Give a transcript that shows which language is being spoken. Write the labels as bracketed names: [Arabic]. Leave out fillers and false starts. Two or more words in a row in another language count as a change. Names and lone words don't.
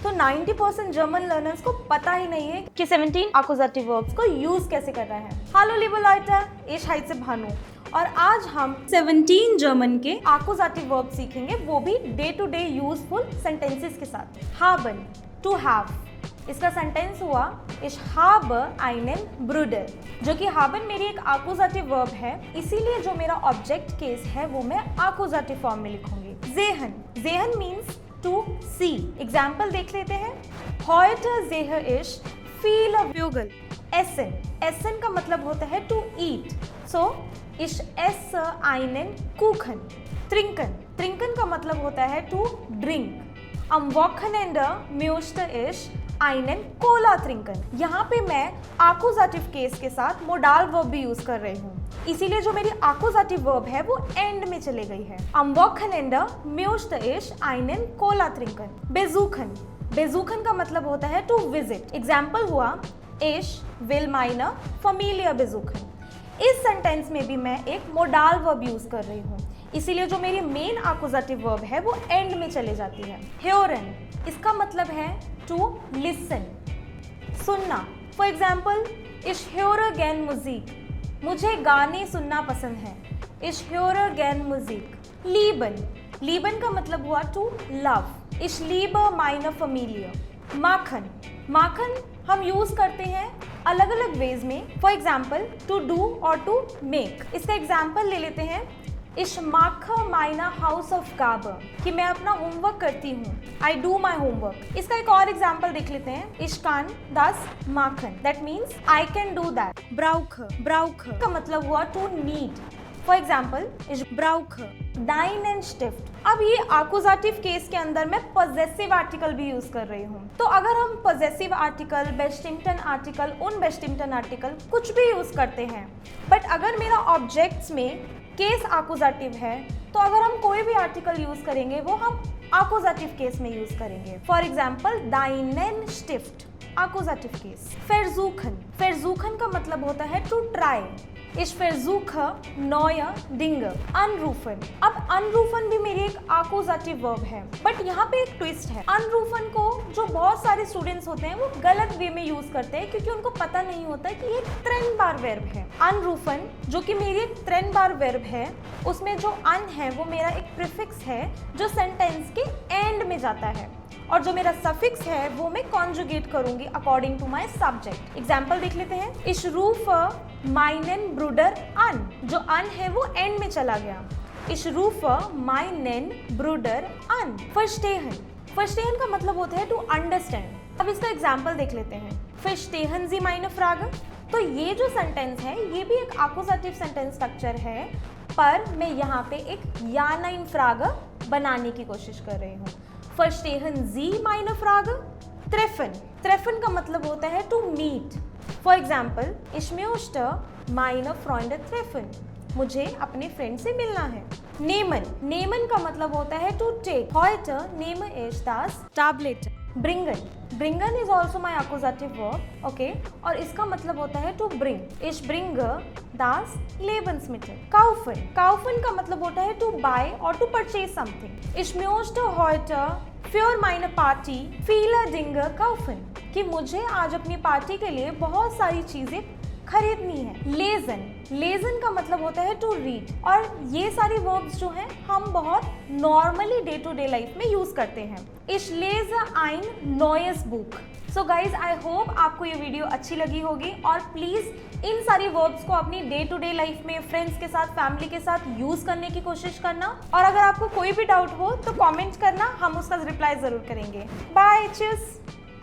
[Hindi] 90% जर्मन लर्नर्स को पता ही नहीं है कि 17 [English] accusative verbs [Hindi] को यूज कैसे करना है। [German] Hallo liebe Leute, ich heiße [Hindi] भानु और आज हम 17 जर्मन के [English] accusative verb [Hindi] सीखेंगे, वो भी [English] day to day useful sentences [Hindi] के साथ। [German] haben, [English] to have, [Hindi] इसका सेंटेंस हुआ [German] ich habe einen Bruder, [Hindi] जो कि haben मेरी एक [English] accusative verb [Hindi] है, इसीलिए जो मेरा [English] object case [Hindi] है वो मैं [English] accusative form [Hindi] में लिखूंगी। [German] sehen, sehen [English] means to see. [Hindi] एग्जाम्पल देख लेते हैं। [German] heute sehe ich viele Vögel। essen, essen [Hindi] का मतलब होता है [English] to eat, so [German] ich esse einen Kuchen। trinken, trinken [Hindi] का मतलब होता है [English] to drink. [German] am Wochenende möchte ich einen Cola trinken। [Hindi] यहाँ पे मैं [English] accusative case [Hindi] के साथ [English] modal verb [Hindi] भी यूज कर रही हूँ, इसीलिए जो मेरी [English] accusative verb [Hindi] है वो एंड में चले गई है। [German] am Wochenende möchte ich einen Cola trinken। besuchen, besuchen [Hindi] का मतलब होता है [English] to visit. [German] एग्जाम्पल हुआ ich will meine Familie besuchen। [Hindi] इस सेंटेंस में भी मैं एक [English] modal verb [Hindi] यूज कर रही हूँ, इसीलिए जो मेरी [English] main accusative verb [Hindi] है वो एंड में चले जाती है। hören, इसका मतलब है [English] to listen, [Hindi] सुनना। [English] for example [German] ich höre gern Musik, [Hindi] मुझे गाने सुनना पसंद है। [German] ich höre gern Musik। lieben, lieben [Hindi] का मतलब हुआ [English] to love. [German] ich liebe meine Familie। machen, machen [Hindi] हम यूज करते हैं अलग अलग वेज में। [English] for example to do [Hindi] और [English] to make. [Hindi] इसका एग्जाम्पल ले लेते हैं। [German] Ich mache meine Hausaufgabe, [Hindi] कि मैं अपना होमवर्क करती हूँ। [English] I do my homework। [Hindi] इसका एक और एग्जाम्पल देख लेते हैं। [German] Ich kann das machen, [English] that means I can do that। [German] brauche, brauche [Hindi] का मतलब हुआ [English] to need. for example [German] ich brauche deinen Stift। [Hindi] अब ये [English] accusative case [Hindi] के अंदर मैं [English] possessive article [Hindi] भी यूज कर रही हूँ, तो अगर हम [English] possessive article, [German] bestimmten Artikel, unbestimmten Artikel [Hindi] कुछ भी यूज करते हैं, बट अगर मेरा ऑब्जेक्ट्स में [English] case accusative [Hindi] है तो अगर हम कोई भी आर्टिकल यूज करेंगे वो हम [English] accusative case [Hindi] में यूज करेंगे। [English] for example [German] deinen Stift, [English] accusative case. [German] versuchen, versuchen [Hindi] का मतलब होता है [English] to try. [German] ich versuche neue Dinge। [Hindi] anrufen, अब anrufen भी मेरी एक [English] accusative verb [Hindi] है, बट यहाँ पे एक ट्विस्ट है। anrufen को जो बहुत सारे स्टूडेंट्स होते हैं वो गलत वे में यूज करते हैं, क्योंकि उनको पता नहीं होता है कि ये [German] trennbar [Hindi] वर्ब है। anrufen जो कि मेरी एक [German] trennbar [Hindi] वर्ब है, उसमें जो अन है वो मेरा एक प्रीफिक्स है जो सेंटेंस के एंड में जाता है, और जो मेरा सफिक्स है वो मैं कॉन्जुगेट करूंगी [English] according to my subject. [Hindi] एग्जाम्पल देख लेते हैं। [German] ich rufe meinen Bruder an, [Hindi] जो अन है वो एंड में चला गया। [German] ich rufe meinen Bruder an। verstehen, verstehen [Hindi] का मतलब होता है [English] to understand. [Hindi] अब इसका एग्जाम्पल देख लेते हैं। [German] verstehen Sie meine Frage। [Hindi] तो ये जो सेंटेंस है ये भी एक [English] accusative sentence structure [Hindi] है, पर मैं यहाँ पे एक [German] Ja Nein Frage [Hindi] बनाने की कोशिश कर रही हूँ। [German] verstehen Sie meine Frage। treffen, treffen [Hindi] का मतलब होता है [English] to meet. for example [German] ich möchte meine Freunde treffen, [Hindi] मुझे अपने फ्रेंड से मिलना है। [German] nehmen, nehmen [Hindi] का मतलब होता है [English] to take. [German] heute nehme ich das Tablet। bringen, bringen [English] is also my accusative verb, [Hindi] okay, और इसका मतलब होता है [English] to bring. [German] ich bringe das Lebensmittel। kaufen, kaufen [Hindi] का मतलब होता है [English] to buy [Hindi] और [English] to purchase something. [German] ich möchte heute für meine Party viele Dinge kaufen, [Hindi] कि मुझे आज अपनी पार्टी के लिए बहुत सारी चीजें खरीदनी है। [German] lesen, lesen [Hindi] का मतलब होता है [English] to read, [Hindi] और ये सारी वर्ब्स जो हैं हम बहुत नॉर्मली [English] day to day life [Hindi] में यूज करते हैं। [German] ich lese ein neues Buch। [English] so guys I hope [Hindi] आपको ये वीडियो अच्छी लगी होगी, और प्लीज़ इन सारी वर्ब्स को अपनी [English] day to day life [Hindi] में फ्रेंड्स के साथ, फैमिली के साथ यूज़ करने की कोशिश करना, और अगर आपको कोई भी डाउट हो तो कमेंट करना, हम उसका रिप्लाई ज़रूर करेंगे। [English] bye, cheers.